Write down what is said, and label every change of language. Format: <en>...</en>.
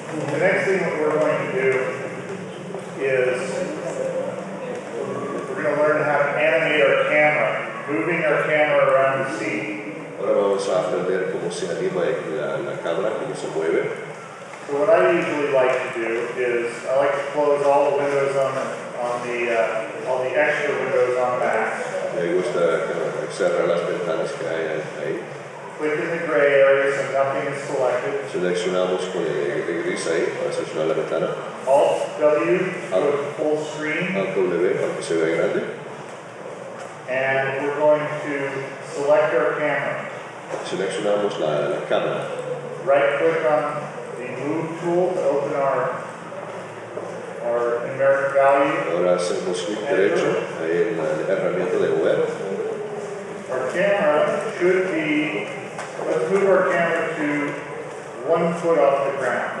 <en>The next thing that we're going to do is we're going to learn how to animate our camera, moving our camera around the scene.</en> <es>Ahora vamos a aprender cómo se anima la cámara, cómo se mueve.</es> <en>So what I usually like to do is I like to close all the windows all the extra windows on Mac.</en> <es>Me gusta cerrar las ventanas que hay ahí.</es> <en>Click in the gray area so nothing is selected.</en> <es>Seleccionamos con el gris ahí para seleccionar la ventana.</es> <en>Alt W go to full screen,</en> <es>Alt W para que se vea grande.</es> <en>and we're going to select our camera.</en> <es>Seleccionamos la cámara.</es> <en>Right click on the move tool to open our numeric value.</en> <es>Ahora hacemos clic derecho ahí en la herramienta de mover.</es> <en>Our camera should be, let's move our camera to 1 foot off the ground.</en>